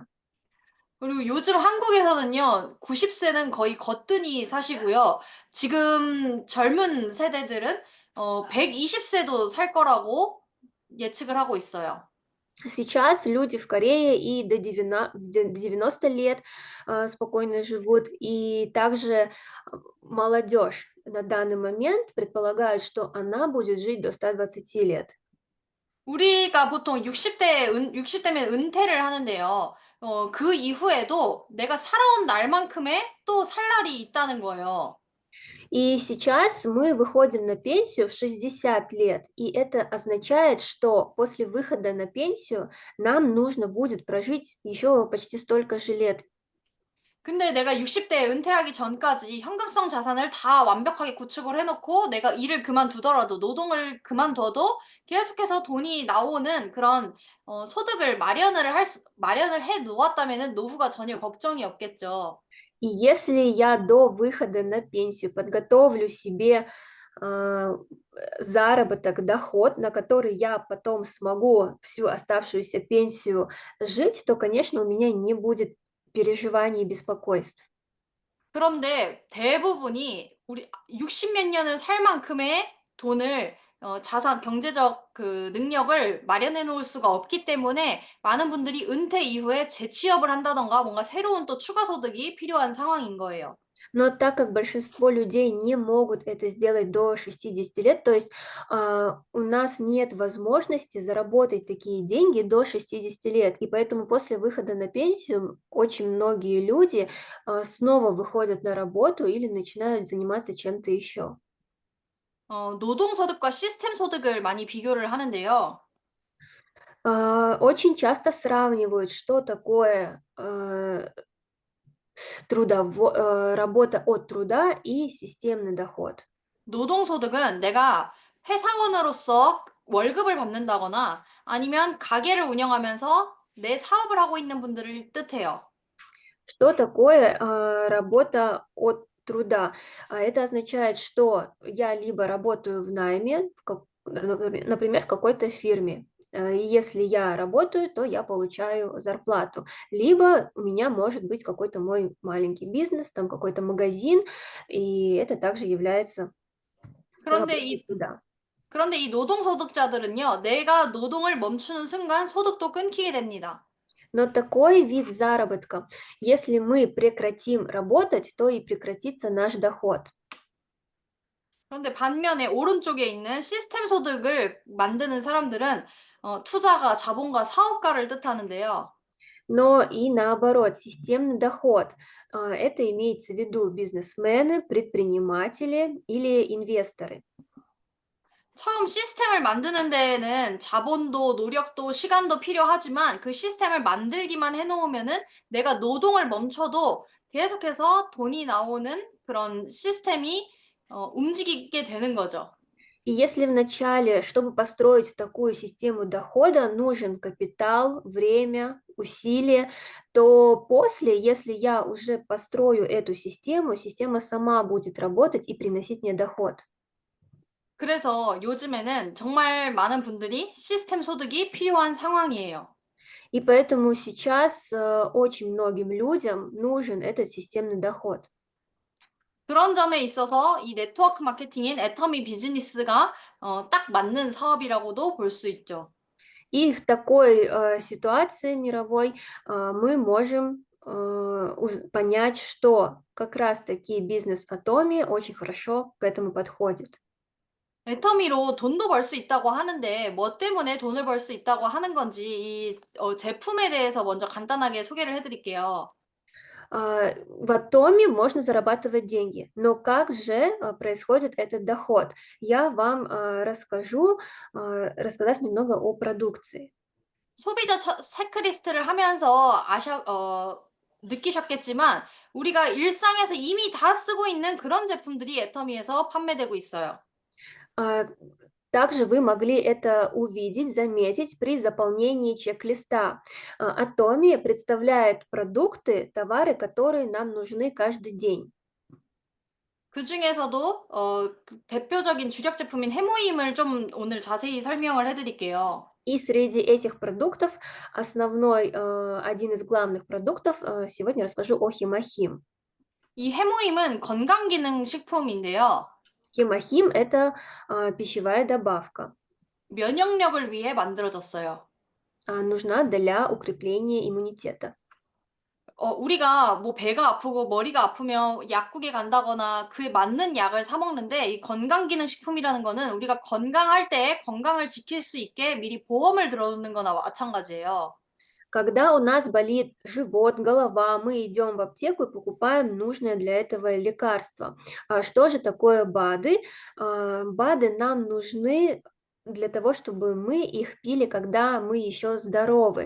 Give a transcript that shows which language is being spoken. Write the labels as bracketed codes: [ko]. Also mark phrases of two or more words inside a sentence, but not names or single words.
[ko] 그리고 요즘 한국에서는요, 90세는 거의 거뜬히 사시고요. 지금 젊은 세대들은 120세도 살 거라고 예측을 하고 있어요. [ru] Сейчас люди в Корее и до 90 лет спокойно живут, и также молодежь на данный момент предполагают, что она будет жить до 120 лет. [ko] 우리가 보통 60대면 은퇴를 하는데요. 그 이후에도 내가 살아온 날만큼의 또 살 날이 있다는 거예요. [ru] И сейчас мы выходим на пенсию в 60 лет, и это означает, что после выхода на пенсию нам нужно будет прожить еще почти столько же лет. [ko] 근데 내가 60대에 은퇴하기 전까지 현금성 자산을 다 완벽하게 구축을 해놓고 내가 일을 그만두더라도 노동을 그만둬도 계속해서 돈이 на오는 그런 소득을 마련을 해 놓았다면은 노후가 전혀 걱정이 없겠죠. [ru] И если я до выхода на пенсию подготовлю себе заработок, доход, на который я потом смогу всю оставшуюся пенсию жить, то, конечно, у меня не будет переживаний и беспокойств. [ko] 그런데 대부분이 우리 60몇 년을 살 만큼의 돈을 자산 경제적 그 능력을 마련해 놓을 수가 없기 때문에 많은 분들이 은퇴 이후에 재취업을 한다든가 뭔가 새로운 또 추가 소득이 필요한 상황인 거예요. [ru] Но так как большинство людей не могут это сделать до 60 лет, то есть у нас нет возможности заработать такие деньги до 60 лет, и поэтому после выхода на пенсию очень многие люди снова выходят на работу или начинают заниматься чем-то еще. [ko] 노동 소득과 시스템 소득을 많이 비교를 하는데요. [ru] Очень часто сравнивают, что такое работа от труда и системный доход. [ko] 노동 소득은 내가 회사원으로서 월급을 받는다거나 아니면 가게를 운영하면서 내 사업을 하고 있는 분들을 뜻해요. [ru] Что такое работа от труда? Это означает, что я либо работаю в найме, например, в какой-то фирме. И если я работаю, то я получаю зарплату. Либо у меня может быть какой-то мой маленький бизнес, там какой-то магазин, и это также является [ko] 그런데 [ru] работой [ko] 이 [ru] труда. [ko] 그런데 이 노동소득자들은요, 내가 노동을 멈추는 순간 소득도 끊기게 됩니다. [ru] Но такой вид заработка, если мы прекратим работать, то и прекратится наш доход. [ko] 그런데 반면에 오른쪽에 있는 시스템 소득을 만드는 사람들은 투자가, 자본가, 사업가를 뜻하는데요. [ru] Но и наоборот, системный доход, это имеется в виду бизнесмены, предприниматели или инвесторы. [ko] 처음 시스템을 만드는 데에는 자본도 노력도 시간도 필요하지만 그 시스템을 만들기만 해놓으면은 내가 노동을 멈춰도 계속해서 돈이 나오는 그런 시스템이 움직이게 되는 거죠. [ru] И если вначале, чтобы построить такую систему дохода, нужен капитал, время, усилия, то после, если я уже построю эту систему, система сама будет работать и приносить мне доход. [ko] 그래서 요즘에는 정말 많은 분들이 시스템 소득이 필요한 상황이에요. [ru] И поэтому сейчас очень многим людям нужен этот системный доход. [ko] 그런 점에 있어서 이 네트워크 마케팅인 애터미 비즈니스가 딱 맞는 사업이라고도 볼 수 있죠. [ru] И в такой ситуации мировой мы можем понять, что как раз-таки бизнес Atomi очень хорошо к этому подходит. [ko] 애터미로 돈도 벌 수 있다고 하는데 뭐 때문에 돈을 벌 수 있다고 하는 건지 이 제품에 대해서 먼저 간단하게 소개를 해 드릴게요. [ru] В Atomi можно зарабатывать деньги, но как же происходит этот доход? Я вам расскажу, рассказав немного о продукции. [ko] 소비자 체크리스트를 하면서 느끼셨겠지만 우리가 일상에서 이미 다 쓰고 있는 그런 제품들이 애터미에서 판매되고 있어요. [ru] А, Также вы могли это увидеть, заметить при заполнении чек-листа. Atomi представляет продукты, товары, которые нам нужны каждый день. [ko] 그중에서도 그 대표적인 주력 제품인 해모임을 좀 오늘 자세히 설명을 해 드릴게요. [ru] И среди этих продуктов основной, один из главных продуктов, сегодня расскажу о Химахим. [ko] 이 해모임은 건강기능식품인데요. [ru] Химахим– это пищевая добавка, [ko] 면역력을 위해 만들어졌어요. [ru] нужна для укрепления иммунитета. [ko] 우리가 뭐 배가 아프고 머리가 아프면 약국에 간다거나 그에 맞는 약을 사 먹는데 이 건강기능식품이라는 거는 우리가 건강할 때 건강을 지킬 수 있게 미리 보험을 들어 놓는 거나 마찬가지예요. [ru] Когда у нас болит живот, голова, мы идем в аптеку и покупаем нужное для этого лекарство. Что же такое БАДы? БАДы нам нужны для того, чтобы мы их пили, когда мы еще здоровы.